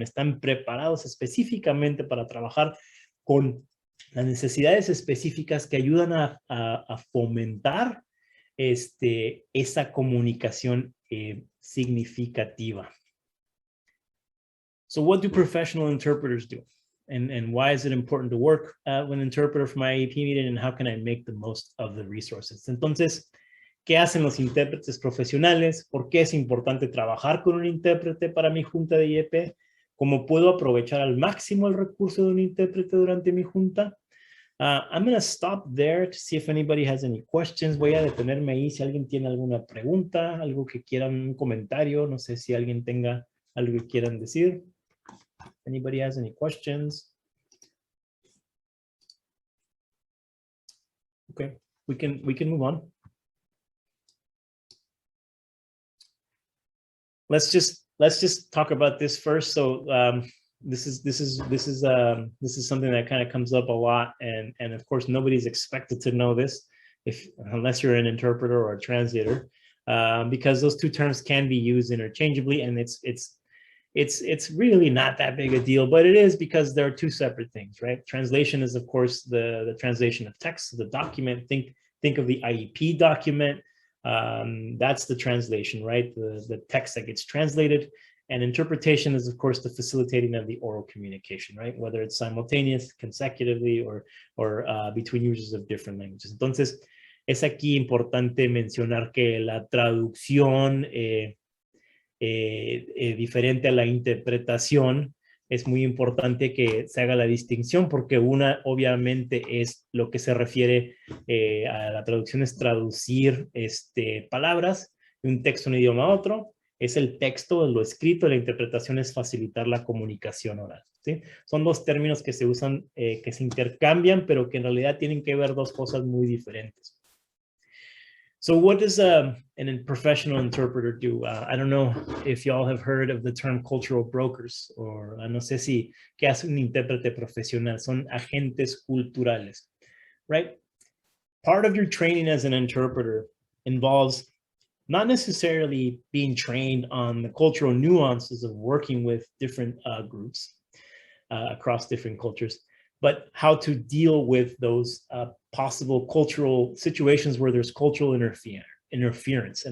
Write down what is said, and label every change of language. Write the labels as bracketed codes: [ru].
[es] Están preparados específicamente para trabajar con las necesidades específicas que ayudan a fomentar esa comunicación significativa. [en] So what do professional interpreters do? And why is it important to work with an interpreter for my IEP meeting, and how can I make the most of the resources? Entonces, [es] ¿Qué hacen los intérpretes profesionales? ¿Por qué es importante trabajar con un intérprete para mi junta de IEP? ¿Cómo puedo aprovechar al máximo el recurso de un intérprete durante mi junta? [en] I'm going to stop there to see if anybody has any questions. [es] Voy a detenerme ahí si alguien tiene alguna pregunta, algo que quieran, un comentario. No sé si alguien tenga algo que quieran decir. [en] Anybody has any questions? Okay, we can move on. Let's just talk about this first. So this is something that kind of comes up a lot, and of course nobody's expected to know this unless you're an interpreter or a translator, because those two terms can be used interchangeably, and it's really not that big a deal, but it is because there are two separate things, right? Translation is of course the translation of text, the document. Think of the IEP document. That's the translation, right? The text that gets translated. And interpretation is, of course, the facilitating of the oral communication, right? Whether it's simultaneous, consecutively, or between users of different languages. [es] Entonces, es aquí importante mencionar que la traducción diferente a la interpretación, es muy importante que se haga la distinción, porque una obviamente es lo que se refiere a la traducción, es traducir palabras de un texto en un idioma a otro. Es el texto, lo escrito, la interpretación es facilitar la comunicación oral, ¿sí? Son dos términos que se usan, que se intercambian, pero que en realidad tienen que ver dos cosas muy diferentes. [en] So what does a professional interpreter do? I don't know if y'all have heard of the term cultural brokers, or [es] no sé si, ¿qué hace un intérprete profesional? Son agentes culturales, right? [en] Part of your training as an interpreter involves not necessarily being trained on the cultural nuances of working with different groups across different cultures, but how to deal with those possible cultural situations where there's cultural interference.